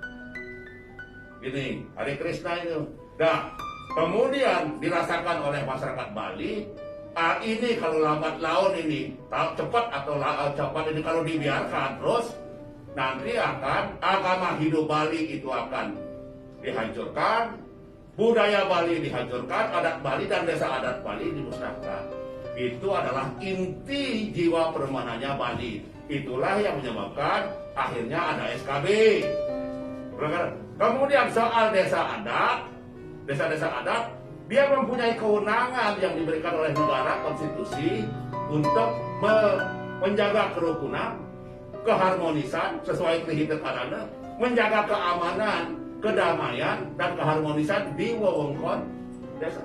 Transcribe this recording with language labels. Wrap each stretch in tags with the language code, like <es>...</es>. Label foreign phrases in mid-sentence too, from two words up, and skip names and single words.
<id>Ini Hari Krishna itu. Nah, kemudian dirasakan oleh masyarakat Bali. Ini kalau lambat laun ini cepat atau cepat ini kalau dibiarkan terus nanti akan agama hidup Bali itu akan dihancurkan, budaya Bali dihancurkan, adat Bali dan desa adat Bali dimusnahkan. Itu adalah inti jiwa permanannya Bali. Itulah yang menyebabkan akhirnya ada SKB. Kemudian soal desa-desa adat, dia mempunyai kewenangan yang diberikan oleh negara konstitusi untuk menjaga kerukunan, keharmonisan sesuai kehidupan, menjaga keamanan, kedamaian dan keharmonisan di wewengkon desa.</id>